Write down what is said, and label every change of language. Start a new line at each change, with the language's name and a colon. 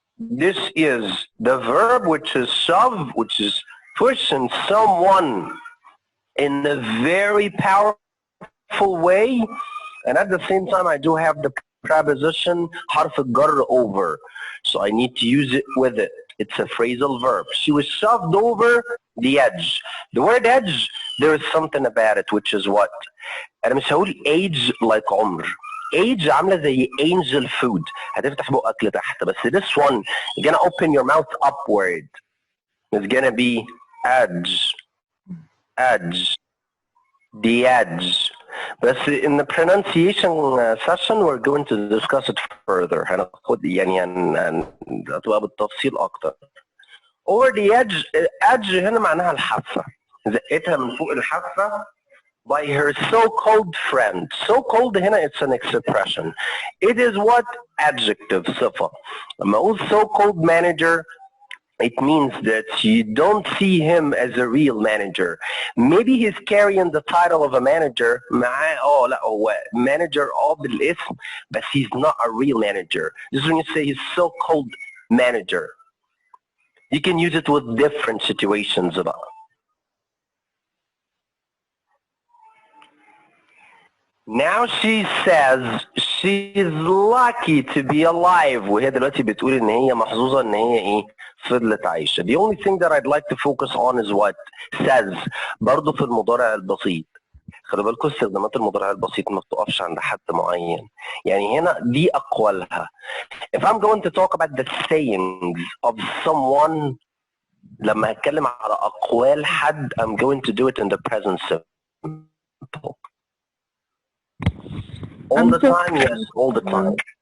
English: This is the verb, which is shove, which is pushing someone in a very powerful way. And at the same time, I do have the preposition حرف الجر over. So I need to use it with it. It's a phrasal verb. She was shoved over the edge. The word edge, there is something about it, which is what?
Arabic: أنا مش هقول age like عمر.
English: Age
Arabic: عاملة زي
English: angel food.
Arabic: هتفتح بقك لتحت.
English: بس this one, you're gonna open your mouth upward. It's gonna be edge. Edge. The edge. But in the pronunciation session, we're going to discuss it further.
Arabic: هناخد يعني هتبقى بالتفصيل أكتر.
English: Over the edge,
Arabic: edge هنا معناها الحافة. زقتها من فوق الحافة
English: by her so-called friend. So-called هنا it's an expression. It is what? Adjective, صفة.
Arabic: لما أقول
English: so-called manager, it means that you don't see him as a real manager. Maybe he's carrying the title of a manager.
Arabic: معاه لا هو
English: manager
Arabic: بالاسم,
English: but he's not a real manager. This is when you say he's so-called manager. You can use it with different situations about. Now she says she's lucky to be alive.
Arabic: وهي دلوقتي بتقول ان هي محظوظة ان هي ايه فضلت عايشة.
English: The only thing that I'd like to focus on is what says.
Arabic: برضه في المضارع البسيط. خلي بالكم استخدامات المضارع البسيط ما بتقفش عند حد معين. يعني هنا دي أقوالها.
English: If I'm going to talk about the sayings of someone,
Arabic: لما هتكلم على أقوال حد,
English: I'm going to do it in the present simple. All the time, yes, all the time.